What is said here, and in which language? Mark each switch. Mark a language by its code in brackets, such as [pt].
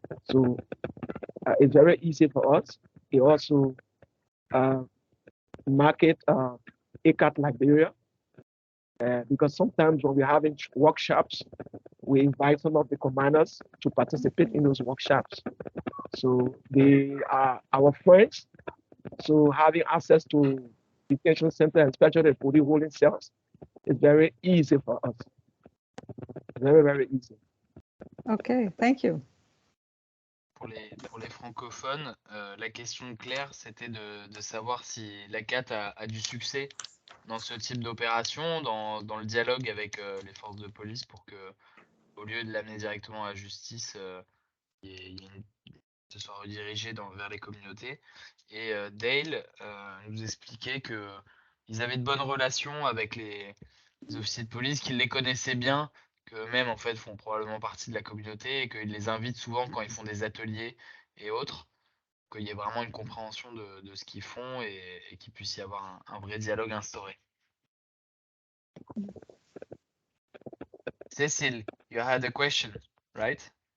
[en] So it's very easy for us. It also market ACAT Liberia, because sometimes when we're having workshops, we invite some of the commanders to participate in those workshops. So they are our friends. So having access to detention center, especially the police holding cells, is very easy for us. Very, very easy. Okay, thank you. [fr] Pour les francophones, la question de Claire, c'était de savoir si l'ACAT a du succès dans ce type d'opération, dans le dialogue avec les forces de police, pour que, au lieu de l'amener directement à la justice, ce soit redirigé vers les communautés. Et Dale nous expliquait qu'ils avaient de bonnes relations avec les officiers de police, qu'ils les connaissaient bien, qu'eux-mêmes en fait font probablement partie de la communauté et qu'ils les invitent souvent quand ils font des ateliers et autres, qu'il y ait vraiment une compréhension de ce qu'ils font et qu'il puisse y avoir un vrai dialogue instauré. [en] Cecile, you had a question, right?